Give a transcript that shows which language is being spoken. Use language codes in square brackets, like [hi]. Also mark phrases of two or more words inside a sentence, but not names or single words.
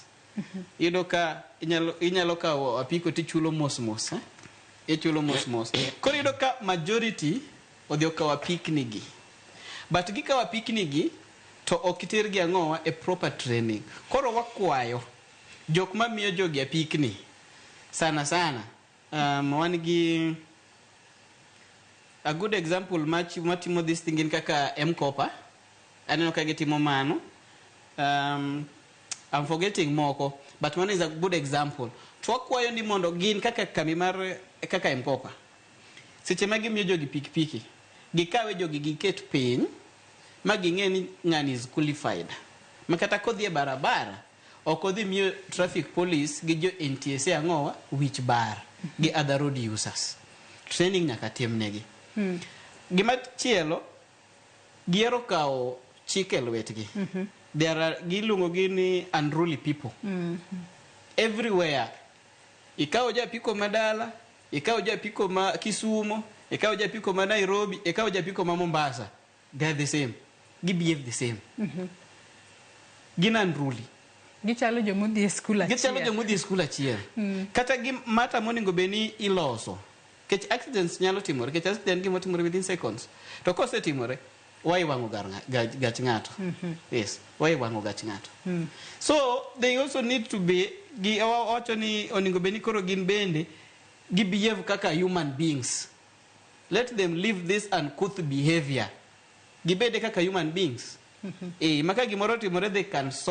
[luo] Iyudo ka inyalo kawo apiko tichulo mos ichulo mos. Koro iyudo ka majority odhi okawo apikni gi, but gikawo apikni gi to ok iter gi ang'owa e [en] proper training. [luo] Koro wakwayo jok ma miyo jogi apikni sana wan gi [en] a good example [luo] matimo [en] this thing [luo] in kaka M-Kopa. Aneno ka gitimo mano. [en] I'm forgetting moko, but one is a good example. [luo] To wakwayo ni mondo gin kaka kami mar kaka M-Kopa, seche ma gimiyo jogi pikipiki, gikawe jogi giket piny ma ging'e ni ng'ani [en] is qualified, [luo] makata kodhi e barabara ok odhi miyo [en] traffic police [luo] gi jo NTSA ang'owa wich bar gi [en] other road users. [luo] Training nyaka timnegi. Gima chielo, giero kawo chike e lwetgi. Giluongo gi ni [en] unruly people. Everywhere. [luo] Ikawo ja apiko madala, ikawo ja apiko ma Kisumo, ikawo ja apiko ma Nairobi, ikawo ja apiko ma Mombasa. [en] They are the same. Gi behave the same. [luo] Gin unruly. Gichalo jomodhi e skul achiel. Kata mata monego beni iloso. Kech accidents nyalo timore, kech accident gimo timore [en] within seconds. [luo] To kose timore, why wango gach ng'ato? Yes, why wango gach ng'ato? So [en] they also need to be [luo] wacho ni onego beni koro gin bende gi behave kaka [en] human beings. Let them live this uncouth behavior. [luo] Gibede kaka [en] human beings. [luo] Maka gimoro timore [en] they can solve